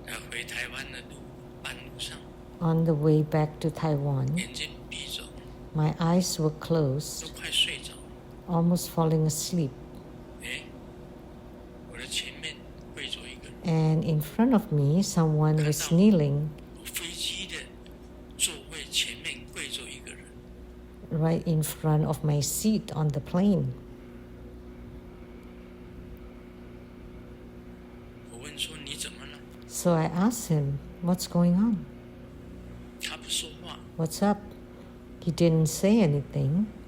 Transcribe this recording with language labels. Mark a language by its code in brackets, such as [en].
[zh] 回台湾的半路上， [en] on the way back to Taiwan. [zh] 眼睛闭着， [en] My eyes were [zh] 都 [en] closed, [zh] 快睡着了。 [en] almost falling asleep. [zh] 我的前面跪着一个人， [en] And in front of me, someone was kneeling [zh] 我飞机的座位前面跪着一个人。 [en] right in front of my seat on the plane. [zh] 我问说你怎么了？ [en] So I asked him, "What's going on? [zh] 他不说话， [en] What's up?" He didn't say anything,